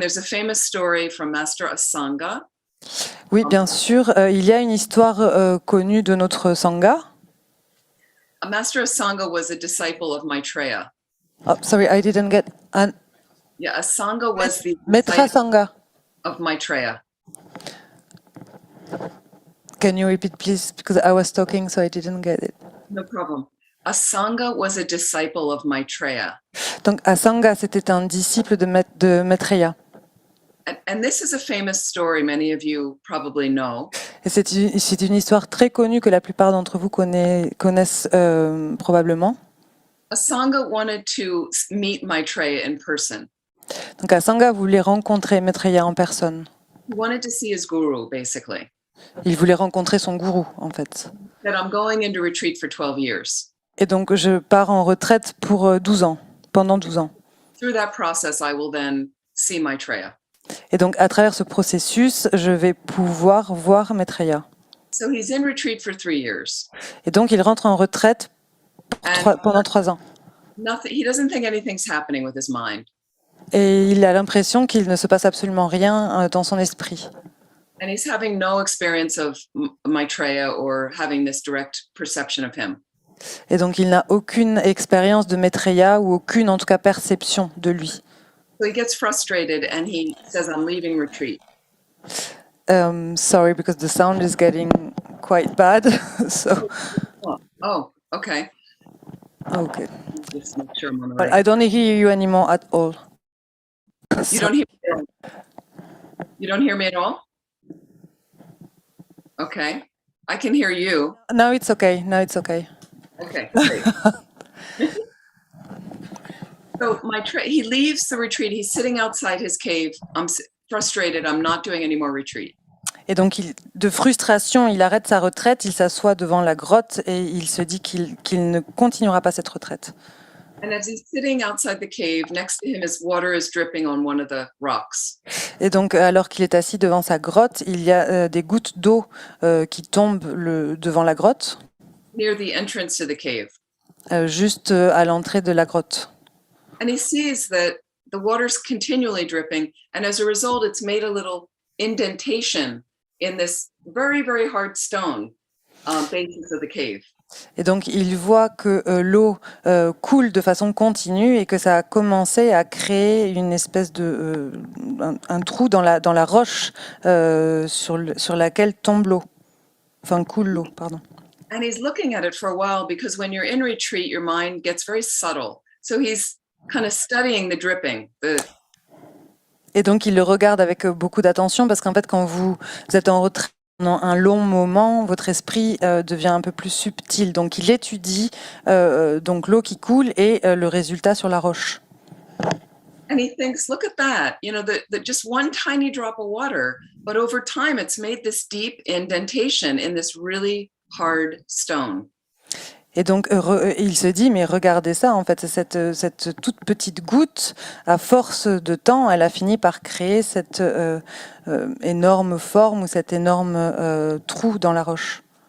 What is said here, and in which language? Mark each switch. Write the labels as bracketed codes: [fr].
[en] There's a famous story from Master Asanga. [fr] Oui, bien sûr, il y a une histoire connue de notre Sangha. [en] Master Asanga was a disciple of Maitreya. Oh, sorry, I didn't get. Yeah, Asanga was the [fr] Maître [en] disciple [fr] Sangha. [en] of Maitreya. Can you repeat, please? Because I was talking, so I didn't get it. No problem. Asanga was a disciple of Maitreya. [fr] Donc, Asanga, c'était un disciple de Maitreya. [en] And this is a famous story many of you probably know. [fr] Et c'est une histoire très connue que la plupart d'entre vous connaissent probablement. [en] Asanga wanted to meet Maitreya in person. [fr] Donc, Asanga voulait rencontrer Maitreya en personne. [en] He wanted to see his guru, basically. [fr] Il voulait rencontrer son gourou, en fait. [en] That I'm going into retreat for 12 years. [fr] Et donc, je pars en retraite pour 12 ans, pendant 12 ans. [en] Through that process, I will then see Maitreya. [fr] Et donc, à travers ce processus, je vais pouvoir voir Maitreya. [en] So he's in retreat for 3 years. [fr] Et donc, il rentre en retraite pendant 3 ans. [en] He doesn't think anything's happening with his mind. [fr] Et il a l'impression qu'il ne se passe absolument rien dans son esprit. [en] And he's having no experience of Maitreya or having this direct perception of him. [fr] Et donc, il n'a aucune expérience de Maitreya ou aucune, en tout cas, perception de lui. [en] So he gets frustrated and he says, I'm leaving retreat. Sorry, because the sound is getting quite bad. So, Oh, okay. okay. Just make sure I'm on the But right. I don't hear you anymore at all. You don't hear me at all? You don't hear me at all? Okay. I can hear you. Now it's okay. Now it's okay. Okay, great. So he leaves the retreat. He's sitting outside his cave. I'm frustrated. I'm not doing any more retreat. [fr] Et donc, de frustration, il arrête sa retraite, il s'assoit devant la grotte et il se dit qu'il ne continuera pas cette retraite. [en] And as he's sitting outside the cave, next to him, his water is dripping on one of the rocks. [fr] Et donc, alors qu'il est assis devant sa grotte, il y a des gouttes d'eau qui tombent devant la grotte, [en] Near the entrance to the cave. [fr] juste à l'entrée de la grotte. [en] And he sees that the water's continually dripping. And as a result, it's made a little indentation in this very, very hard stone basis of the cave. [fr] Et donc, il voit que l'eau coule de façon continue et que ça a commencé à créer une espèce de un trou dans la roche sur laquelle tombe l'eau. Enfin, coule l'eau, pardon. [en] And he's looking at it for a while because when you're in retreat, your mind gets very subtle. So he's kind of studying the dripping. [fr] Et donc, il le regarde avec beaucoup d'attention parce qu'en fait, quand vous êtes en retraite pendant un long moment, votre esprit devient un peu plus subtil. Donc, il étudie donc l'eau qui coule et le résultat sur la roche. [en] And he thinks, look at that, you know, just one tiny drop of water, but over time it's made this deep indentation in this really hard stone. [fr] Et donc, il se dit, mais regardez ça, en fait, cette toute petite goutte, à force de temps, elle a fini par créer cette énorme forme ou cet énorme trou dans la roche.